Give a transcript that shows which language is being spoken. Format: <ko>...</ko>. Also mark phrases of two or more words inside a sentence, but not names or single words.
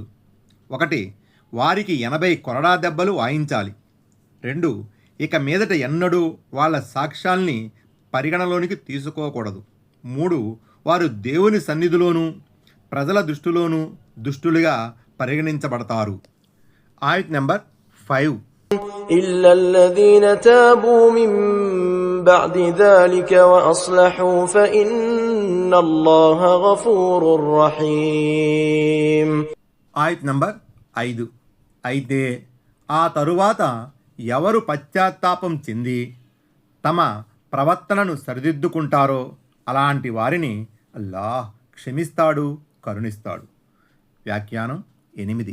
<te>1. వారికి 80 కొరడా దెబ్బలు వాయించాలి. 2. ఇక మీదట ఎన్నడూ వాళ్ళ సాక్ష్యాల్ని పరిగణలోనికి తీసుకోకూడదు. 3. వారు దేవుని సన్నిధిలోనూ ప్రజల దృష్టిలోనూ దుష్టులుగా పరిగణించబడతారు. ఆయత్ నెంబర్ 5.</te> <ar>إلا الذين تابوا من بعد ذلك وأصلحوا فإن الله غفور رحيم.</ar> <te>ఆయత్ నంబర్ 5. అయితే ఆ తరువాత ఎవరు పశ్చాత్తాపం చెంది తమ ప్రవర్తనను సరిదిద్దుకుంటారో అలాంటి వారిని అల్లాహ్ క్షమిస్తాడు, కరుణిస్తాడు. వ్యాఖ్యానం 8.</te>